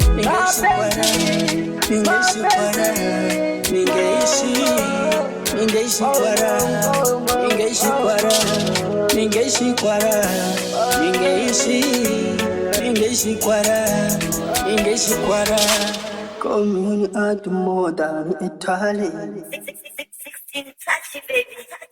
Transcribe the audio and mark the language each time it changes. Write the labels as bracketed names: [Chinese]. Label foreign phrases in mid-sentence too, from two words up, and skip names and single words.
[Swahili] Ningeishi kwa raha, ningeishi kwa raha, ningeishi, ningeishi kwa raha, ningeishi kwa raha, ningeishi kwa raha, ningeishi, ningeishi kwa raha, ningeishi kwa raha. [English] Call me when you act more than Italian. Six, six, six, sixteen, touch it, baby.